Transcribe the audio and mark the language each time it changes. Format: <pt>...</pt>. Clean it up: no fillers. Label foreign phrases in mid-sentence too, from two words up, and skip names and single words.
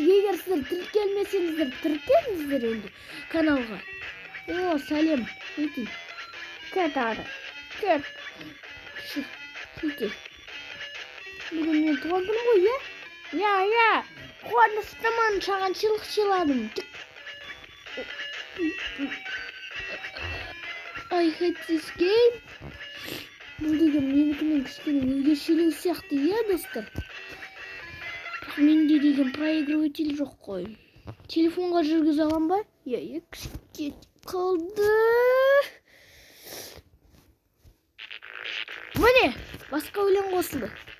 <kk>Егер сіздер тіркелмесеңіздер, тіркеліңіздер енді каналға. Сәлем. Кет ары. Кет. Бүгін мен туған күнім ғой, Я. Қуаныштымын, саған сыйлық сыйладым.</kk> <en>I hate this game.</en> <kk>Бұл деген менікімен кішкене өзгешелеу сияқты, достар. Менде деген проигрыватель жоқ қой. Телефонға жүргізе алам ба? Кішкене қалды. Міне, басқа өлең қосылды.</kk>